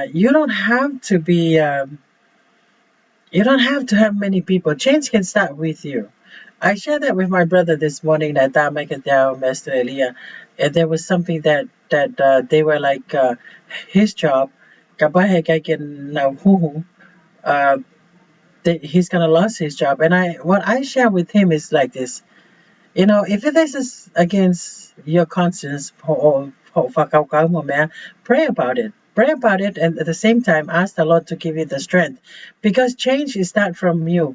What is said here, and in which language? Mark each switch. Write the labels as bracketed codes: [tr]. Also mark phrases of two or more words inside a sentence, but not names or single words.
[en] You don't have to be. You don't have to have many people. Change can start with you. I shared that with my brother this morning that Mr. Elia. And there was something that they were like his job. Kabahe kaiken na huhu, he's gonna lose his job. And what I share with him is like this. You know, if this is against your conscience, pray about it. Pray about it, and at the same time, ask the Lord to give you the strength, because change is start from you.